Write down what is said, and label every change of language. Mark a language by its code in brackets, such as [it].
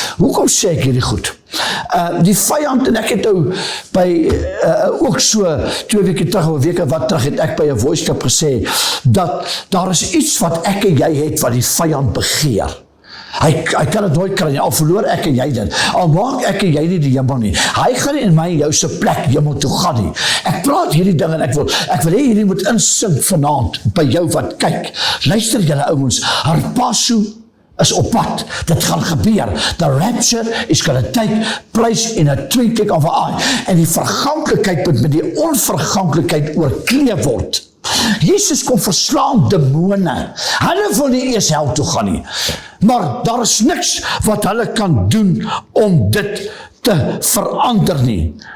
[af] Hoekom sê ek hierdie goed? Die vyand, en ek het nou by, ook so 2 weke terug, of 'n week wat terug, het ek by 'n voice clip gesê, dat daar is iets wat ek en jy het, wat die vyand begeer. Hy kan het nooit kry nie, al verloor ek en jy dit, al maak ek en jy nie die hemel nie, hy gaan nie in my en jou se plek hemel toe gaan nie. Ek praat hierdie ding en ek wil hê hierdie moet insink vanaand, by jou wat kyk. Luister julle ouens, harpasu is op pad, dit gaan gebeur. [en] The rapture is going to take place in a twinkling of an eye. [af] En die verganklikheid moet met die onverganklikheid oorklee word. Jesus kom verslaan demone. Hulle wil nie eers hel toe gaan nie. Maar daar is niks wat hulle kan doen om dit te verander nie.